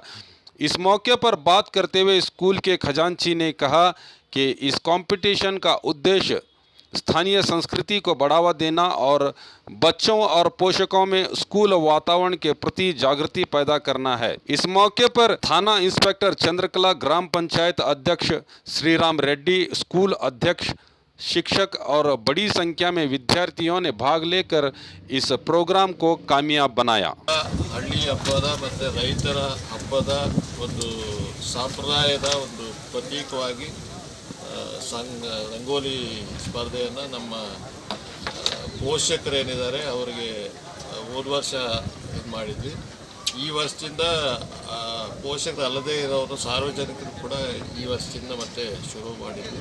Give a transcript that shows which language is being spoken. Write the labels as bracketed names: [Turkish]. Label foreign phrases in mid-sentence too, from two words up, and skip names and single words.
[Hindi] इस मौके पर बात करते हुए स्कूल के खजांची ने कहा कि इस कंपटीशन का उद्देश्य स्थानीय संस्कृति को बढ़ावा देना और बच्चों और पोषकों में स्कूल वातावरण के प्रति जागृति पैदा करना है। इस मौके पर थाना इंस्पेक्टर चंद्रकला, ग्राम पंचायत अध्यक्ष श्रीराम रेड्डी, स्कूल अध्यक्ष, शिक्षक और बड़ी संख्या में विद्यार्थियों ने भाग लेकर इस प्रोग्राम को कामयाब बनाया। [Kannada] हಳ್ಳಿ ಹಬ್ಬದ ಮತ್ತು ರೈತರ ಹಬ್ಬದ ಒಂದು ಸಂಪ್ರದಾಯದ ಒಂದು ಪ್ರತೀಕವಾಗಿ ರಂಗೋಲಿ ಸ್ಪರ್ಧೆಯನ್ನು ನಮ್ಮ ಪೋಷಕರೇನಿದ್ದಾರೆ ಅವರಿಗೆ ಹೋದ ವರ್ಷ ಇದು ಮಾಡಿದ್ವಿ. ಈ ವರ್ಷದಿಂದ ಪೋಷಕರು ಅಲ್ಲದೇ ಇರೋರು ಸಾರ್ವಜನಿಕರು ಕೂಡ ಈ ವರ್ಷದಿಂದ ಮತ್ತೆ ಶುರು ಮಾಡಿದ್ವಿ.